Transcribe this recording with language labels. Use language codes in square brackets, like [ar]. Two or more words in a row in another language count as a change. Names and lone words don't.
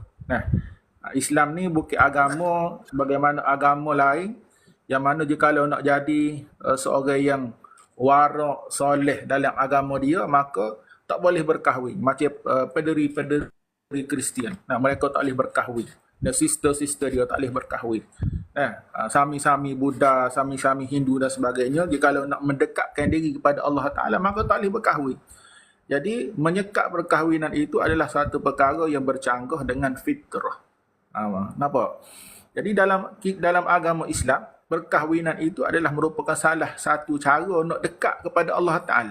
[ms] Islam ni bukan agama sebagaimana agama lain, yang mana jikalau nak jadi seorang yang warak, soleh dalam agama dia, maka tak boleh berkahwin. Macam pederi Kristian. Mereka tak boleh berkahwin. Dan sister-sister dia tak boleh berkahwin. Sami-sami Buddha, sami-sami Hindu dan sebagainya, jikalau nak mendekatkan diri kepada Allah Ta'ala, maka tak boleh berkahwin. Jadi menyekat perkahwinan itu adalah satu perkara yang bercanggah dengan fitrah. Nampak? Jadi dalam agama Islam, perkahwinan itu adalah merupakan salah satu cara nak dekat kepada Allah Ta'ala.